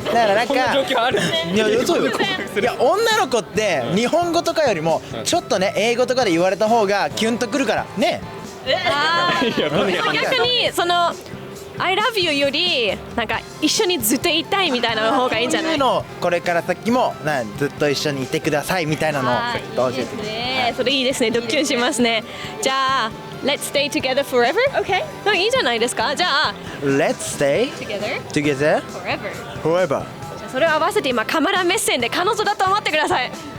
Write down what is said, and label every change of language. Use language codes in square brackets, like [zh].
[ja] だからなんか、いやそうよ。いや女の子って日本語とかよりもちょっとね英語とかで言われた方がキュンとくるからね。逆にその [en] I love you [ja] よりなんか一緒にずっといたいみたいな方がいいんじゃない？のこれから先もずっと一緒にいてくださいみたいなのを教えてください。それいいですね。ドキュンしますね。じゃあ [en] Let's stay together forever? Okay. [ja] いいじゃないですか。じゃあ [en] Let's stay together together forever. forever. [ja] それを合わせて今カメラ目線で彼女だと思ってください。